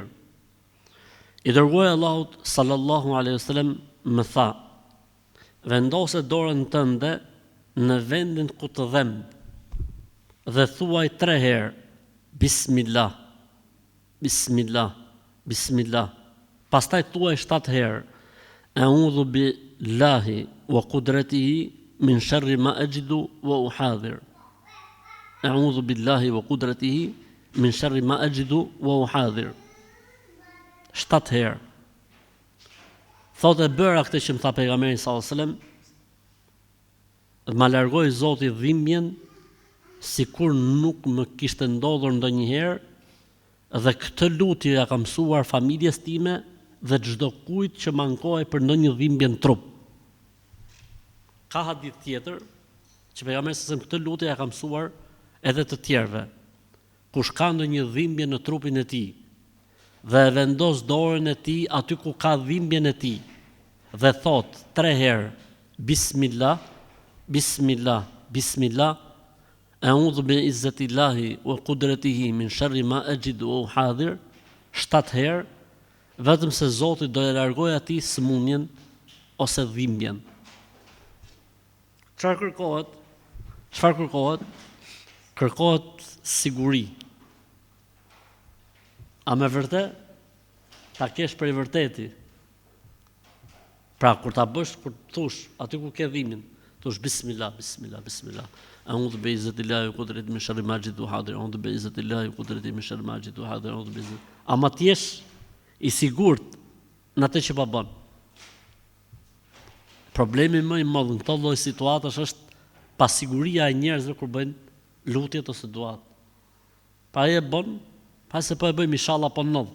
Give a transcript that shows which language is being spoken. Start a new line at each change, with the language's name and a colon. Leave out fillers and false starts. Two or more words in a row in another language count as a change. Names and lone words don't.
Albanian: I dërguari Allahut
Arabic: صلى الله عليه وسلم
Albanian: më tha: vendose dorën tënde në vendin ku të dhem dhe thuaj 3 herë
Arabic: بسم الله بسم الله بسم الله.
Albanian: Pastaj thuaj 7 herë
Arabic: أعوذ بالله وقدرته من شر ما أجد وأحاذر. أعوذ بالله وقدرته من شر ما أجد وأحاذر.
Albanian: 7 herë. Thotë e bëra këtë që më tha pejgamberi
Arabic: صلى الله عليه وسلم,
Albanian: ma largoi Zoti dhimbjen sikur nuk më kishte ndodhur ndonjëherë, dhe këtë lutje ja kam mësuar familjes time dhe çdo kujt që mankohej për ndonjë dhimbje në trup. Ka hadith tjetër që pejgamberi
Arabic: صلى الله عليه وسلم
Albanian: këtë lutje ja ka mësuar edhe të tjerëve. Kush ka ndonjë dhimbje në trupin e tij dhe e vendos dorën e tij aty ku ka dhimbjen e tij dhe thot 3 herë
Arabic: بسم الله بسم الله بسم الله أعوذ بعزة الله وقدرته من شر ما أجد وأحاذر,
Albanian: 7 herë, vetëm se Zoti do e largojë atij sëmundjen ose dhimbjen. Çfarë kërkohet? Çfarë kërkohet? Kërkohet siguri. A me vërtet? Ta kesh për i vërteti. Pra, kur ta bësh, kur thush, aty ku ke dhimbjen, thush
Arabic: بسم الله بسم الله بسم الله. أعوذ بعزة الله وقدرته من شر ما أجد وأحاذر أعوذ بعزة الله وقدرته من شر ما أجد وأحاذر. أعوذ بعزة الله.
Albanian: Ama ti jesh i sigurt në atë që po bën. Problemi më i madh në këto lloj situatash është pasiguria e njerëzve kur bëjnë lutjet ose duat. Pa e bën, pa se po e bëjmë inshallah po ndodh.